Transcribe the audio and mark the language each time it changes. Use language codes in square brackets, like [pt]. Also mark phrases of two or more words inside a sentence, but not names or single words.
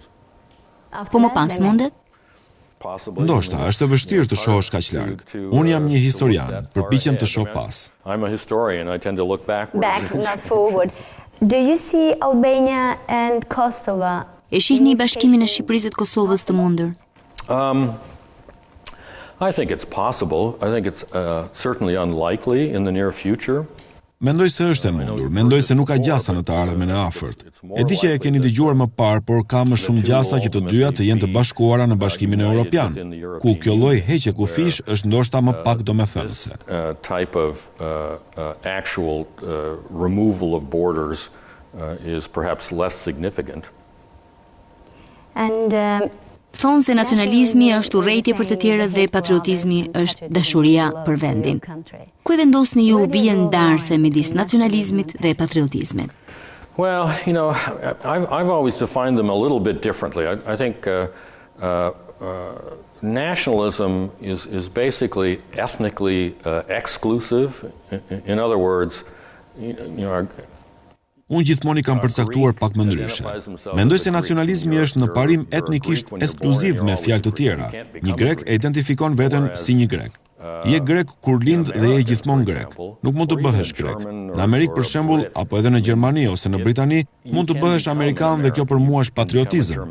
[sq] Po më pas mundet? Ndoshta, është e vështirë të shohësh kaq larg. Unë jam një historian, përpiqem të shoh pas. [en] I'm a historian, I tend to look backwards. Back, not forward. Do you see Albania and Kosovo? [sq] E shihni bashkimin e Shqipërisë dhe Kosovës të mundur? [en] I think it's possible. I think it's certainly unlikely in the near future. [sq] Mendoj se është e mundur, mendoj se nuk ka gjasa në të ardhmen e afërt. E di që e keni dëgjuar më parë, por ka më shumë gjasa që të dyja të jenë të bashkuara në Bashkimin Evropian, ku kjo lloj heqje kufish është ndoshta më pak domethënëse. [en] Type of actual removal of borders is perhaps less significant. And [sq] Thonë se nacionalizmi është urrejtje për të tjerët dhe patriotizmi është dashuria për vendin. Ku e vendosni ju vijën ndarëse midis nacionalizmit dhe patriotizmit? [en] Well, I've always defined them a little bit differently. I think nationalism is basically ethnically exclusive. In other words, [sq] Unë gjithmonë I kam përcaktuar pak më ndryshe. Mendoj se nacionalizmi është në parim etnikisht ekskluziv me fjalë të tjera. Një grek e identifikon veten si një grek. Je grek kur lind dhe je gjithmonë grek. Nuk mund të bëhesh grek. Në Amerikë për shembull, apo edhe në Gjermani ose në Britani, mund të bëhesh amerikan dhe kjo për mua është patriotizëm.